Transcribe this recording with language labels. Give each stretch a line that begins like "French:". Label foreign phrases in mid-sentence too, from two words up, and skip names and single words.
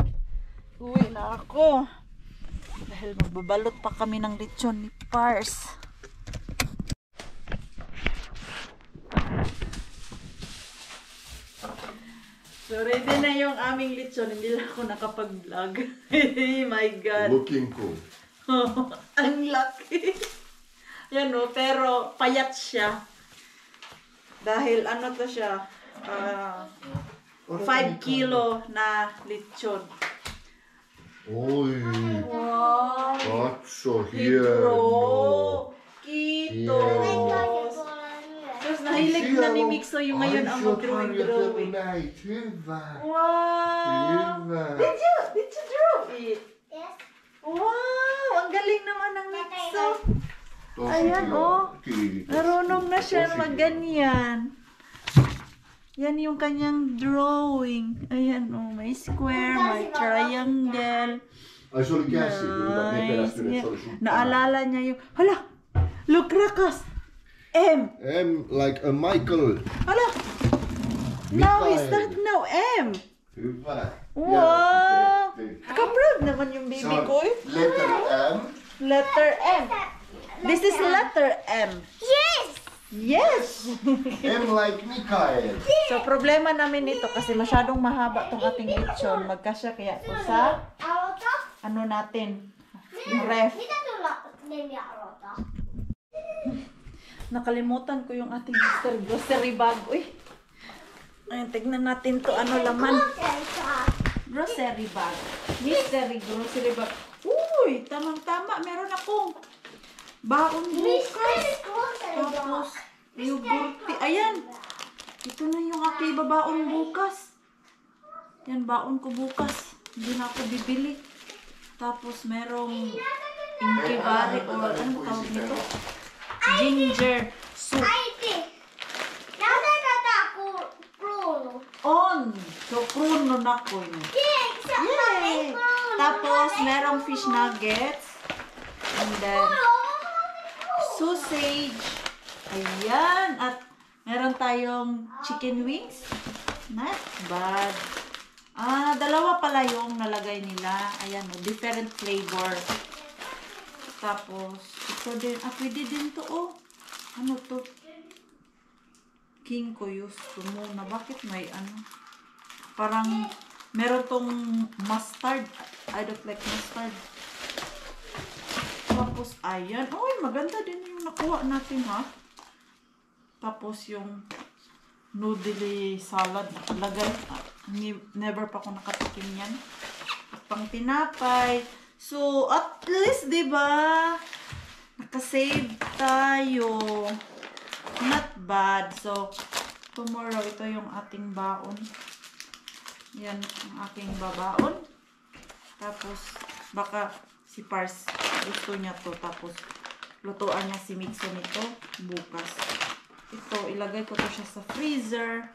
Filipino: Uwi na ako. Dahil magbabalot pa kami ng lechon ni Pars. So ready na yung aming lechon. Hindi lang ako nakapag-vlog.
English: My God. Looking cool.
Filipino: Ang laki. Yan o, pero payat siya. Dahil ano to siya, 5 kilo na lechon. Oi,
English: Wow!
Finnish: katso
English: here.
Finnish: Hidro! Kitos!
English: Yeah.
Filipino: Tapos nahilig na ni Mixo yung ngayon ang mag-drawing.
Finnish: Hyvä.
English: Wow!
Finnish: Hyvä.
English: Did you draw it? Yes. Wow!
Filipino: Ang galing naman ng Mixo.
Finnish: Tosi
Filipino: Ayan,
Finnish: kiva. oh. Kiitos.
Filipino: Marunong na siya
Finnish: Tosi
Filipino: magganyan. Yan yung kanyang drawing. Ayan, oh. May square, may triangle.
Finnish: Ai se oli käsi, kyllä me pelästyin, että se oli sun pää.
Filipino: Naalala niya yung, hala!
English: Look, Rakas! M! M like a Michael. Hala! Now is Mikael. that now M?
Finnish: Hyvä.
English: Wow!
Finnish: Ja,
Filipino: Naka-proud naman yung baby
Finnish: se
Filipino: ko eh.
English: on letter M. Letter M. This is letter M. Yes. Yes! M like Mikael.
Filipino: So, problema namin nito kasi masyadong mahaba tong ating lechon. Magkasya kaya ito sa,
Finnish: Aloita.
Filipino: ano natin, yung ref.
Finnish: Mitä tulla nimi aloita?
Filipino: Nakalimutan ko yung ating
English: mystery grocery bag.
Filipino: Uy! Ayun, tignan natin to. Ano laman?
English: Grocery bag. Mystery grocery bag.
Filipino: Uy! Tamang-tama. Meron akong baon bukas. Tapos, yogurti. Ayan! Ito na yung aking babaon bukas. Yan, baon ko bukas. Hindi na ako bibili. Tapos, merong inkibari or ano tawag nito?
English: Ginger soup.
Finnish: Äiti, näytäkö tää kruunu? On!
Filipino: So, pruno na ko yun. Yay! Tapos, merong
English: fish nuggets. And then, sausage.
Filipino: Ayan. At meron tayong
English: chicken wings. Not bad.
Filipino: Dalawa pala yung nalagay nila. Ayan,
English: different flavor.
Filipino: Tapos, ito din. Pwede din to, oh. Ano to? King ko gusto muna. Bakit may ano? Parang, meron tong mustard.
English: I don't like mustard.
Filipino: Tapos, ayan. Uy, maganda din yung nakuha natin, ha? Tapos, yung
English: noodle salad
Filipino: nakalagay. Never pa ako nakatikim yan. At pang tinapay. So,
English: at least,
Filipino: di ba? Nakasave tayo.
English: Not bad. So, tomorrow,
Filipino: ito yung ating baon. Yan ang aking babaon. Tapos, baka si Pars gusto niya to. Tapos, lutuan niya si Mixo nito bukas. Ito, ilagay ko to siya sa freezer.